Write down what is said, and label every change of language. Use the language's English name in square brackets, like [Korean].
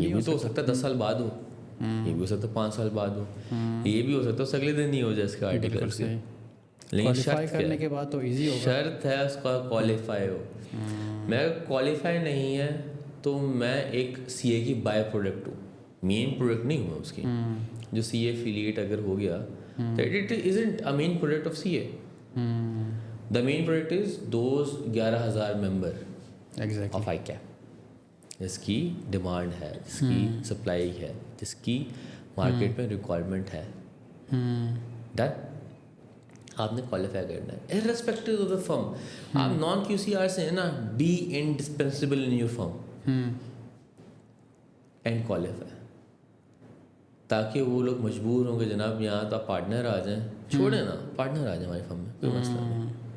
[Urdu] یہ بھی تو ہو سکتا ہے 10 سال بعد ہو, یہ بھی ہو سکتا ہے 5 سال بعد ہو, یہ بھی ہو سکتا ہے اس اگلے دن نہیں ہو جائے اس کا آرٹیکل سے. لیکن شرط کرنے کے بعد تو ایزی ہوگا. شرط ہے اس کا کوالیفائی ہو. میں اگر کوالیفائی نہیں ہے تو میں ایک سی اے کی بائی پروڈکٹ ہوں, مین پروڈکٹ نہیں ہوں اس کی. جو سی اے ایفیلیٹ اگر ہو گیا تو [English] It isn't a main product of C A. The main product is those 11,000 member of ICAP [Urdu] جس کی ڈیمانڈ ہے, جس کی سپلائی ہے, جس کی مارکیٹ میں ریکوائرمنٹ ہے. ڈن. آپ نے کوالیفائی کرنا ہے [English] Irrespective of the firm. [Urdu] آپ نان کیو سی آر سے ہیں نا, [English] be indispensable in your firm and qualify, [Urdu] تاکہ وہ لوگ مجبور ہوں کہ جناب یہاں تو آپ پارٹنر آ جائیں, چھوڑیں نا پارٹنر آ جائیں ہماری فرم میں, کوئی مسئلہ نہیں.